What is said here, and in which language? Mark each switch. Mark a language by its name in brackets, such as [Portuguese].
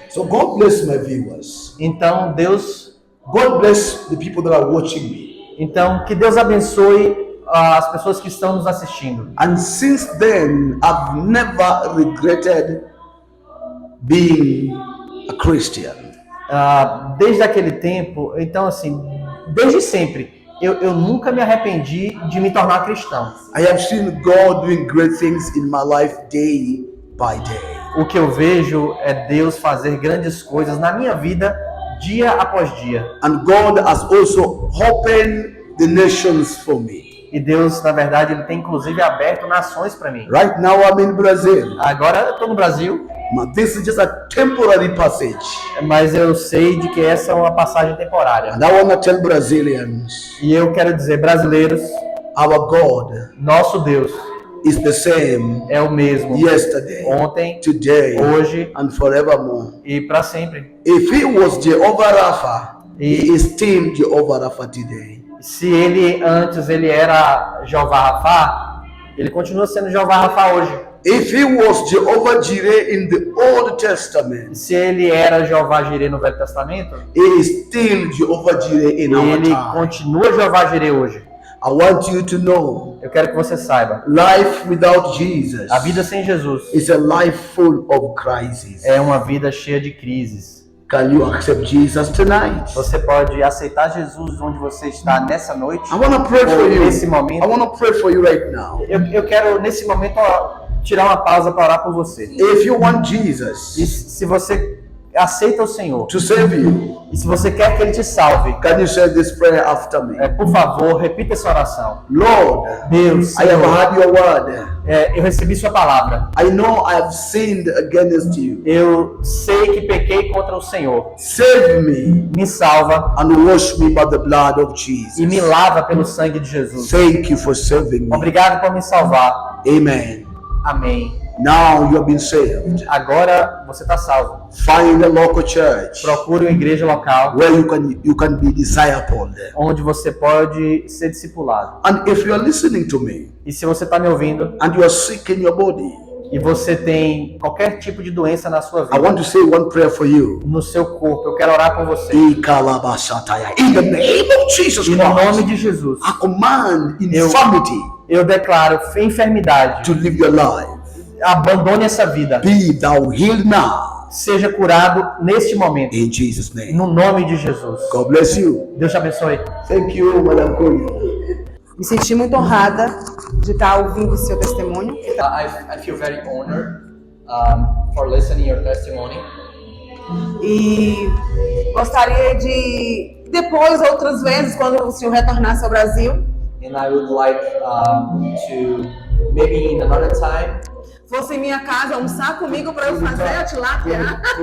[English] So God bless my viewers. [Portuguese] Então, [English] God bless the people that are watching me. [Portuguese] Então que Deus abençoe as pessoas que estão nos assistindo. [English] And since then, I've never regretted being a Christian. [Portuguese] Desde aquele tempo, então assim, desde sempre, eu nunca me arrependi de me tornar cristão. [English] I have seen God doing great things in my life day by day. [Portuguese] O que eu vejo é Deus fazer grandes coisas na minha vida, dia após dia. [English] And God has also opened the nations for me. [Portuguese] E Deus, na verdade, Ele tem inclusive aberto nações para mim. [English] Right now I'm in Brazil. [Portuguese] Agora eu estou no Brasil, [English] But this is just a temporary passage. [Portuguese] mas eu sei de que essa é uma passagem temporária. [English] And I want to tell Brazilians, [Portuguese] E eu quero dizer, brasileiros, [English] our God [Portuguese] nosso Deus [English] is the same [Portuguese] é o mesmo [English] yesterday, [Portuguese] ontem, [English] today, [Portuguese] hoje [English] and forevermore. [Portuguese] e para sempre. [English] If he was Jehovah Rapha, [Portuguese] E- [English] he is still Jehovah Rapha today. [Portuguese] Se ele antes ele era Jeová Rafá, ele continua sendo Jeová Rafá hoje. [English] If he was Jehovah Jireh in the Old Testament, [Portuguese] Se ele era Jeová Jireh no Velho Testamento, [English] he is still Jehovah Jireh in our [Portuguese] ele [English] time. [Portuguese] continua Jeová Jireh hoje. [English] I want you to know, [Portuguese] Eu quero que você saiba, [English] life without Jesus [Portuguese] a vida sem Jesus [English] is a life full of crises. [Portuguese] é uma vida cheia de crises. [English] Can you accept Jesus tonight? [Portuguese] Você pode aceitar Jesus onde você está nessa noite, [English] I want to pray for [Portuguese] ou [English] you. [Portuguese] nesse [English] I [Portuguese] momento. [English] want to pray for you right now. [Portuguese] Eu quero nesse momento tirar uma pausa para orar por você. [English] If you want [Portuguese] E [English] Jesus, [Portuguese] se você aceita o Senhor, [English] to save you, [Portuguese] e se você quer que Ele te salve, [English] can you say this prayer after me? [Portuguese] por favor, repita essa oração. [English] Lord, [Portuguese] Deus, [English] I have [Portuguese] Senhor, [English] heard your word. [Portuguese] eu recebi sua palavra. [English] I know I have sinned against you. [Portuguese] Eu sei que pequei contra o Senhor. [English] Save me [Portuguese] Me salva [English] and wash me by the blood of [Portuguese] e me [English] Jesus. [Portuguese] lava pelo sangue de Jesus. [English] Thank you for saving me. [Portuguese] Obrigado por me salvar. [English] Amen. [Portuguese] Amém. [English] Now you have been saved. [Portuguese] Agora você está salvo. [English] Find a local church [Portuguese] Procure uma igreja local [English] where you can be discipled. [Portuguese] onde você pode ser discipulado. [English] And if you are listening to me [Portuguese] E se você está me ouvindo [English] and you are sick in your body, [Portuguese] e você tem qualquer tipo de doença na sua [English] I [Portuguese] vida, [English] want to say one prayer for you. [Portuguese] no seu corpo, eu quero orar com você. [English] In the name of Jesus [Portuguese] E no nome [English] Christ, [Portuguese] de Jesus, [English] I command infirmity [Portuguese] eu declaro enfermidade. [English] to live your life. [Portuguese] Abandone essa vida. [English] Be thou healed now. [Portuguese] Seja curado neste momento. [English] In Jesus' name. [Portuguese] No nome de Jesus. [English] God bless you. [Portuguese] Deus te abençoe. [English] Thank you, Madam Konya. [Portuguese] Me senti muito honrada de estar ouvindo o seu testemunho. [English] I feel very honored for listening your testimony. [Portuguese] E gostaria de, depois, outras vezes, quando o senhor retornasse ao Brasil, [English] And I would like to, maybe in another time, [Portuguese] fosse em minha casa almoçar comigo para eu fazer a tilápia.